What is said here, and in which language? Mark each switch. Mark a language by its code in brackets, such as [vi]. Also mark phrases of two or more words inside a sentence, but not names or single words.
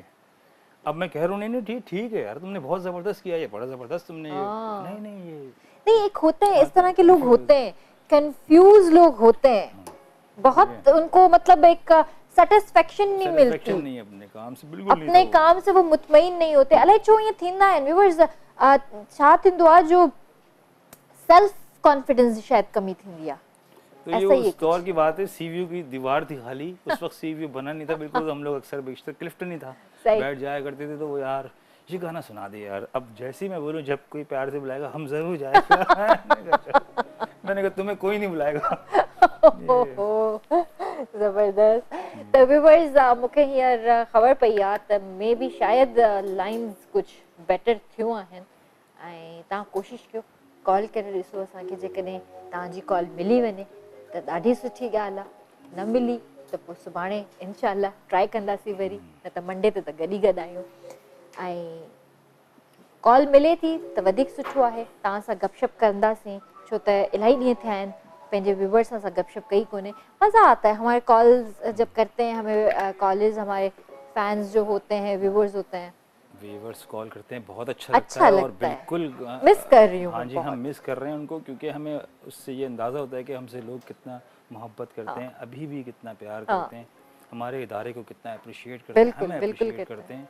[ur] اب میں کہہ رہا ہوں نہیں ٹھیک ٹھیک ہے یار، تم نے بہت زبردست کیا، یہ بڑا زبردست تم نے یہ. نہیں نہیں یہ نہیں، ایک ہوتے ہیں اس طرح کے لوگ، ہوتے ہیں کنفیوز لوگ ہوتے ہیں بہت. ان کو مطلب ایک سیٹسفیکشن نہیں ملتی نہیں اپنے کام سے، بالکل نہیں. اپنے کام سے وہ مطمئن نہیں ہوتے. [sd] अलाए चो ये थींदा आहिनि व्यूअर्स, छा थींदो आहे जो [en] self confidence [sd] शायद कमी थींदी आहे। [ur] تو یہ اس دور کی بات ہے، سی وی یو کی دیوار تھی خالی، اس وقت سی وی یو بنا نہیں تھا بالکل. تو ہم لوگ اکثر بیشتر کلفٹن نہیں تھا، بیٹھ جایا کرتے تھے۔ تو وہ یار یہ گانا سنا دے یار. اب جیسے ہی میں بولوں جب کوئی پیار سے بلائے گا ہم ضرور جائیں گے. میں نے کہا تمہیں کوئی نہیں بلائے گا. [sd] जबरदस्त। तो व्यूअर्स मूंखे हींअर ख़बर पई आहे त मे बी शायद लाइन्स कुछ बेटर थियूं आहिनि ऐं तव्हां कोशिशि कयो, कॉल करे ॾिसो असांखे। जेकॾहिं तव्हांजी कॉल मिली वञे त ॾाढी सुठी ॻाल्हि आहे, न मिली त पोइ सुभाणे इंशाअल्लाह ट्राई कंदासीं वरी, न त मंडे ते त गॾु ई गॾु आहियूं। ऐं कॉल मिले थी त वधीक सुठो आहे, तव्हां सां गपशप कंदासीं, छो त इलाही ॾींहं थिया आहिनि पंहिंजे व्यूवर्स सां गपशप कई कोन्हे। [ur] مزا آتا ہے ہمارے کالز جب کرتے ہیں، ہمیں کالج ہمارے فینز جو ہوتے ہیں، ویوورز ہوتے ہیں, व्यूवर्स होते हैं, ویوورز کال کرتے ہیں، بہت اچھا لگتا ہے. اور بالکل مس کر رہی ہوں. ہاں جی، ہم مس کر رہے ہیں ان کو، کیونکہ ہمیں اس سے یہ اندازہ ہوتا ہے کہ ہم سے لوگ کتنا محبت کرتے ہیں، ابھی بھی کتنا پیار کرتے ہیں، ہمارے ادارے کو کتنا اپریشیئیٹ کرتے ہیں، ہمیں اپریشیئیٹ کرتے ہیں.